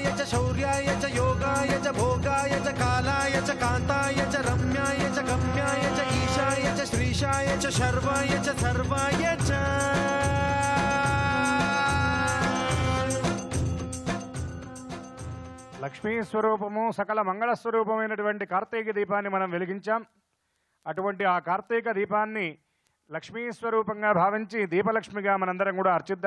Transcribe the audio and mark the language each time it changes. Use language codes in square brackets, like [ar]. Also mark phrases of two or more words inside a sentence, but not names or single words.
[sa] च शौर्याय च योगाय च भोगाय च कालाय च कान्ताय च रम्याय च गम्याय च ईशाय च श्रीशाय च शर्वाय च सर्वाय च [te] లక్ష్మీ స్వరూపము సకల మంగళ స్వరూపమైనటువంటి కార్తీక దీపాన్ని మనం వెలిగించాం. అటువంటి ఆ కార్తీక దీపాన్ని లక్ష్మీ స్వరూపంగా భావించి దీపలక్ష్మిగా మనందరం కూడా అర్చిద్దాం.